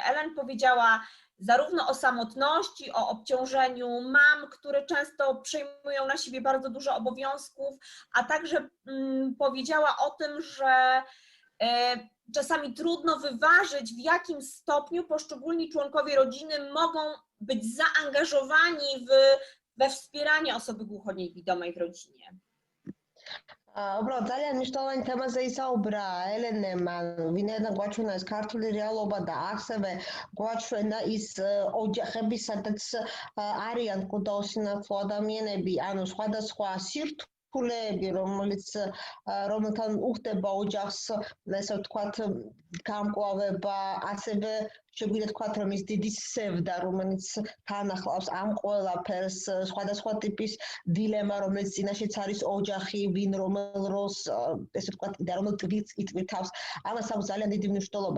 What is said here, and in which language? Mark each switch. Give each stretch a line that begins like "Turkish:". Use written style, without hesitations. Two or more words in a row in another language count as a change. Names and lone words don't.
Polish: Ellen powiedziała zarówno o samotności, o obciążeniu mam, które często przejmują na siebie bardzo dużo obowiązków, a także powiedziała o tym, że czasami trudno wyważyć, w jakim stopniu poszczególni członkowie rodziny mogą być zaangażowani we wspieranie osoby głuchoniewidomej w rodzinie.
Georgian: Uბრალოდ ძალიან მნიშვნელოვანი თემაზე ისაუბრა ელენემ, ვინაიდან გვაჩვენა ეს ქართული რეალობა და ასევე გვაჩვენა ის ოჯახები, სადაც არიან კუდაოსინათლო ადამიანები, ანუ სხვადასხვა სირთულეები, რომელთან უხდება ოჯახს, ესე ვთქვათ, გამკლავება, ასევე შეგვიძლია თქვათ, რომ ის დიდი სევდა, რომელიც თანახლავს ამ ყველაფერს, სხვადასხვა ტიპის დილემა, რომელიც წინაშეც არის ოჯახი, ვინ რომელ როლს, ესე ვთქვათ, რომელ ტვირთს იტვირთავს, ამას აქვს ძალიან დიდი მნიშვნელობა.